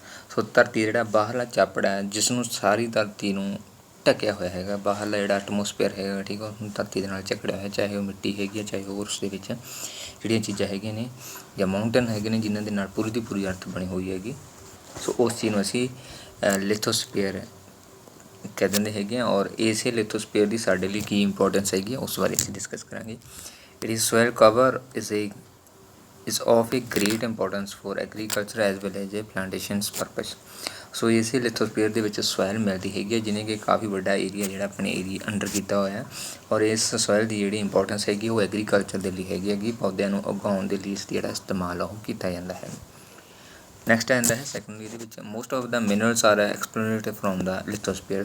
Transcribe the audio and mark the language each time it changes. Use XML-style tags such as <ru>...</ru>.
<pa>ਸੋ ਧਰਤੀ ਜਿਹੜਾ ਬਾਹਰਲਾ ਚਾਪੜਾ ਹੈ, ਜਿਸ ਨੂੰ ਸਾਰੀ ਧਰਤੀ ਨੂੰ ਢੱਕਿਆ ਹੋਇਆ ਹੈਗਾ, ਬਾਹਰਲਾ ਜਿਹੜਾ ਐਟਮੋਸਫੇਅਰ ਹੈਗਾ, ਠੀਕ ਆ, ਧਰਤੀ ਦੇ ਨਾਲ ਝਕੜਿਆ ਹੋਇਆ, ਚਾਹੇ ਉਹ ਮਿੱਟੀ ਹੈਗੀ ਹੈ, ਚਾਹੇ ਹੋਰ ਉਸ ਦੇ ਵਿੱਚ ਜਿਹੜੀਆਂ ਚੀਜ਼ਾਂ ਹੈਗੀਆਂ ਨੇ ਜਾਂ ਮਾਊਂਟੇਨ ਹੈਗੇ ਨੇ ਜਿਨ੍ਹਾਂ ਦੇ ਨਾਲ ਪੂਰੀ ਦੀ ਪੂਰੀ ਅਰਥ ਬਣੀ ਹੋਈ ਹੈਗੀ। ਸੋ ਉਸ ਚੀਜ਼ ਨੂੰ ਅਸੀਂ ਲਿਥੋਸਫੀਅਰ ਕਹਿ ਦਿੰਦੇ ਹੈਗੇ ਆ। ਔਰ ਇਸੇ ਲਿਥੋਸਫੀਅਰ ਦੀ ਸਾਡੇ ਲਈ ਕੀ ਇੰਪੋਰਟੈਂਸ ਹੈਗੀ ਆ ਉਸ ਬਾਰੇ ਅਸੀਂ ਡਿਸਕਸ ਕਰਾਂਗੇ।</pa> <en>It is soil cover is of a great importance for agriculture as well as a plantations purpose.</en> <pa>ਸੋ ਇਸੇ ਲਿਥੋਸਫੀਅਰ ਦੇ ਵਿੱਚ ਸੋਇਲ ਮਿਲਦੀ ਹੈਗੀ ਹੈ, ਜਿਹਨੇ ਕਿ ਕਾਫੀ ਵੱਡਾ ਏਰੀਆ ਜਿਹੜਾ ਆਪਣੇ ਏਰੀਆ ਅੰਡਰ ਕੀਤਾ ਹੋਇਆ। ਔਰ ਇਸ ਸੋਇਲ ਦੀ ਜਿਹੜੀ ਇੰਪੋਰਟੈਂਸ ਹੈਗੀ ਉਹ ਐਗਰੀਕਲਚਰ ਦੇ ਲਈ ਹੈਗੀ, ਪੌਦਿਆਂ ਨੂੰ ਉਗਾਉਣ ਦੇ ਲਈ ਇਸ ਜਿਹੜਾ ਇਸਤੇਮਾਲ ਉਹ ਕੀਤਾ ਜਾਂਦਾ ਹੈ। ਨੈਕਸਟ ਆਉਂਦਾ ਹੈ ਸੈਕੰਡਰੀ ਦੇ ਵਿੱਚ,</pa> <en>Most of the minerals are explorated from the lithosphere.</en>